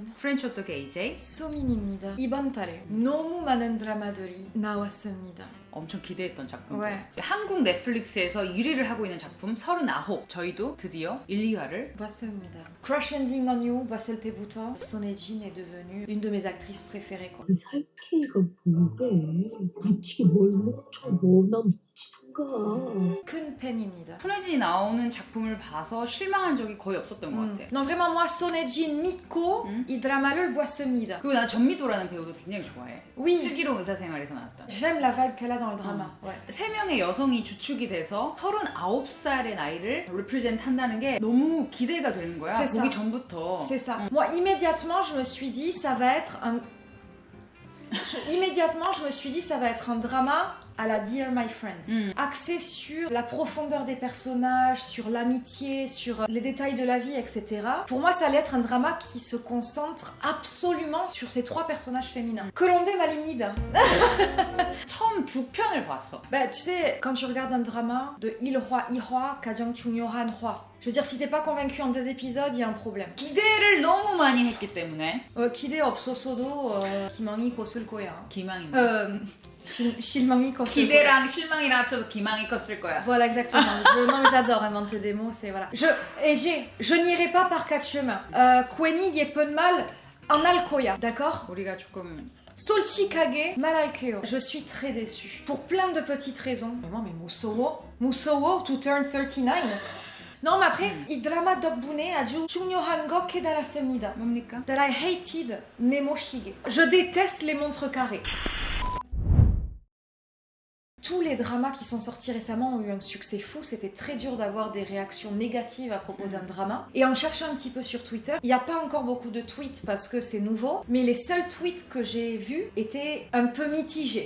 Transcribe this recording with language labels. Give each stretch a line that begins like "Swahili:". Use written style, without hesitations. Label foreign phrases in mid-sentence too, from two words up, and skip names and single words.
Korean: 프렌치 호떡 AJ 소민입니다. 이번 달에 너무 많은 드라마들이 나왔습니다. 엄청 기대했던 작품들. 왜? 한국 넷플릭스에서 1위를 하고 있는 작품 39. 저희도 드디어 1, 2화를
French: 봤습니다. Crash Landing on You
Korean: 봤을 때부터
French: 손예진 est devenue une de mes actrices préférées.
Korean: 그 살케이가 뭔데? 묻히게 뭘 묻혀 나 묻히던가. 큰 팬입니다. 손예진이 나오는 작품을 봐서 실망한 적이 거의 없었던 것 같아.
French: Non vraiment moi
Korean: 손예진 믿고 이 드라마를 봤습니다. 그리고 난 전미도라는 배우도 굉장히 좋아해.
French: Oui.
Korean: 슬기로운 의사생활에서 나왔다.
French: J'aime la vibe qu'elle a dans le drama. Ouais.
Korean: 3명의 여성이 주축이 돼서 39살의 나이를 represent 한다는 게 너무 기대가 되는 거야.
French: C'est ça.
Korean: 보기 전부터.
French: C'est ça. Moi, immédiatement, je me suis dit, ça va être un... Immédiatement, je me suis dit, ça va être un drama à la Dear My Friends. Axé sur la profondeur des personnages, sur l'amitié, sur les détails de la vie, etc. Pour moi, ça allait être un drama qui se concentre absolument sur ces 3 personnages féminins.
Korean: 그런데 말입니다. 처음 2편을 봤어.
French: Bah, tu sais, quand tu regardes un drama de
Korean: 일화, 2화, 가장 중요한 화.
French: Je veux dire, si t'es pas convaincu en 2 épisodes, il y a un problème.
Korean: 기대를 너무 많이 했기 때문에 기대 없었어도 기망이 컸을 거야. 기망입니다. 실망이 컸을 거야. 기대랑 실망이랑 합쳐서 기망이 컸을 거야.
French: Voilà, exactement. Non, mais j'adore inventer des mots, c'est voilà. Je n'irai pas par 4 chemins.
Korean: 괜히 예쁜 말 안 할 거야, d'accord? 우리가 조금 솔직하게 말할게요.
French: Je suis très déçue. Pour plein de petites raisons.
English: Mais 무서워 to turn 39.
French: Non, mais après,
Korean: 이 드라마 덕분에 아주 중요한 거 깨달았습니다. 뭡니까?
English: That I hated
Korean: 네모 시계.
French: Je déteste les montres carrées. Tous les dramas qui sont sortis récemment ont eu un succès fou. C'était très dur d'avoir des réactions négatives à propos d'un drama. Et en cherchant un petit peu sur Twitter, il n'y a pas encore beaucoup de tweets parce que c'est nouveau, mais les seuls tweets que j'ai vus étaient un peu mitigés.